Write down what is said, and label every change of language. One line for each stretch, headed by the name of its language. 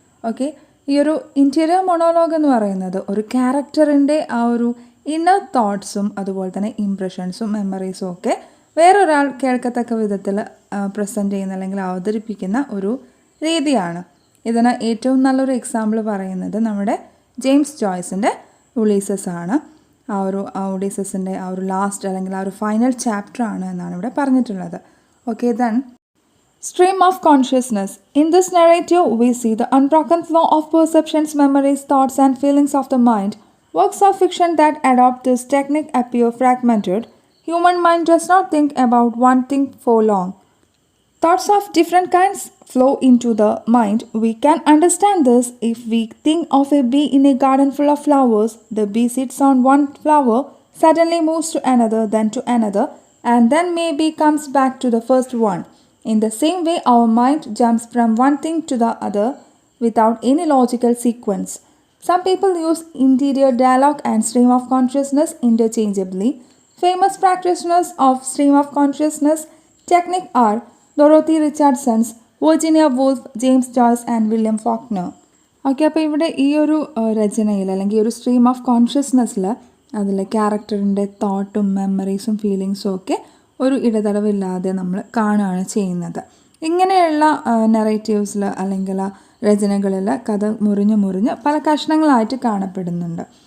Malayalam: Okay, ഈ ഒരു interior monologue എന്ന് പറയുന്നത് ഒരു ക്യാരക്ടറിൻ്റെ ആ ഒരു ഇന്നർ തോട്ട്സും അതുപോലെ തന്നെ ഇംപ്രഷൻസും മെമ്മറീസും ഒക്കെ വേറൊരാൾ കേൾക്കത്തക്ക വിധത്തിൽ പ്രസൻറ്റ് ചെയ്യുന്ന അല്ലെങ്കിൽ അവതരിപ്പിക്കുന്ന ഒരു രീതിയാണ്. ഇതിന് ഏറ്റവും നല്ലൊരു എക്സാമ്പിൾ പറയുന്നത് നമ്മുടെ ജെയിംസ് ജോയ്സിൻ്റെ ഉലീസസ് ആണ്. ആ ഒരു ഉലീസസിൻ്റെ ആ ഒരു ലാസ്റ്റ് അല്ലെങ്കിൽ ആ ഒരു ഫൈനൽ ചാപ്റ്റർ ആണ് എന്നാണ് ഇവിടെ പറഞ്ഞിട്ടുള്ളത്.
English: Okay, then stream of consciousness. In this narrative, we see the unbroken flow of perceptions, memories, thoughts, and feelings of the mind. Works of fiction that adopt this technique appear fragmented. Human mind does not think about one thing for long. Thoughts of different kinds flow into the mind. We can understand this if we think of a bee in a garden full of flowers. The bee sits on one flower, suddenly moves to another, then to another, and then maybe comes back to the first one. In the same way, our mind jumps from one thing to the other without any logical sequence. Some people use interior dialogue and stream of consciousness interchangeably. Famous practitioners of stream of consciousness technique are Dorothy Richardson, Virginia Woolf, James Joyce and William Faulkner.
Malayalam: Okay, അപ്പോൾ ഇവിടെ ഈ ഒരു രചനയിൽ അല്ലെങ്കിൽ ഈ ഒരു stream of കോൺഷ്യസ്നെസ്സിൽ അതിൽ ക്യാരക്ടറിൻ്റെ തോട്ടും മെമ്മറീസും ഫീലിങ്സും ഒക്കെ ഒരു ഇടതടവില്ലാതെ നമ്മൾ കാണുകയാണ് ചെയ്യുന്നത്. ഇങ്ങനെയുള്ള നെറേറ്റീവ്സിൽ അല്ലെങ്കിൽ രചനകളിൽ കഥ മുറിഞ്ഞ് പല കഷ്ണങ്ങളായിട്ട് കാണപ്പെടുന്നുണ്ട്.